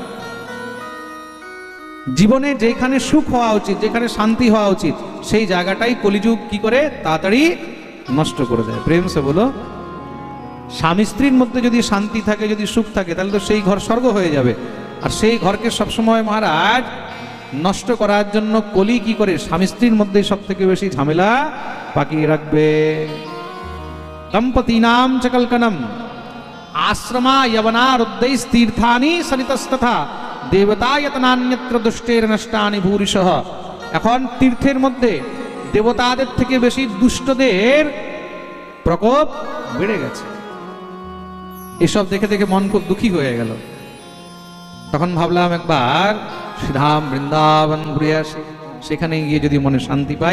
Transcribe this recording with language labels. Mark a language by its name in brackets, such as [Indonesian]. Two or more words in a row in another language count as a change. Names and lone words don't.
[Bangla] জীবনে যেখানে সুখ হওয়া উচিত, যেখানে শান্তি হওয়া উচিত, সেই জায়গাটাই কলিযুগ কি করে তাড়াতাড়ি নষ্ট করে দেয়। [Hindi] प्रेम से बोलो। [Bangla] স্বামী স্ত্রীর মধ্যে যদি শান্তি থাকে, যদি সুখ থাকে, তাহলে তো সেই ঘর স্বর্গ হয়ে যাবে। আর সেই ঘরকে সবসময় মহারাজ নষ্ট করার জন্য কলি কি করে স্বামী স্ত্রীর মধ্যে সব থেকে বেশি ঝামেলা পাকিয়ে রাখবে। [Sanskrit] দম্পতীনাম চ কলকনম আশ্রমা যবনারুদ্ধৈস্তীর্থানি সনিতস্তথা দেবতায়তনান্যত্র দুষ্টের নষ্টানি ভূরিশঃ। [Bangla] এখন তীর্থের মধ্যে দেবতাদের থেকে বেশি দুষ্টদের প্রকোপ বেড়ে গেছে। এসব দেখে দেখে মন খুব দুঃখী হয়ে গেল। তখন ভাবলাম একবার শ্রীধাম বৃন্দাবন ঘুরে আসি, সেখানে গিয়ে যদি মনে শান্তি পাই।